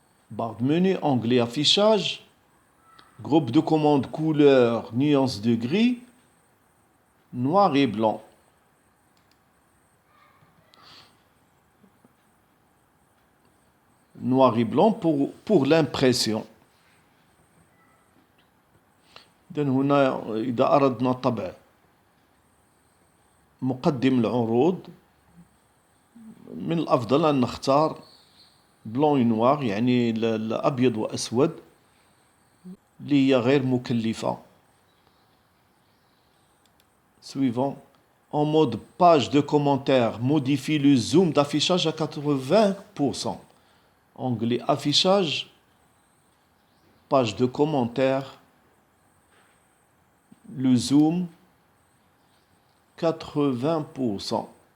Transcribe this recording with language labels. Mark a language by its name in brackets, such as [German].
[French] Barre de menu, onglet affichage, groupe de commande couleur, nuance de gris, noir et blanc. Noir et blanc pour l'impression. [Arabic] إذن هنا إذا أردنا طبع مقدم العروض من الأفضل أن نختار بلون نوار يعني الأبيض وأسود اللي هي غير مكلفة. [French] Suivant. En mode page de commentaires, modifie le zoom d'affichage à 80%. Onglet affichage, page de commentaires, le zoom 80%.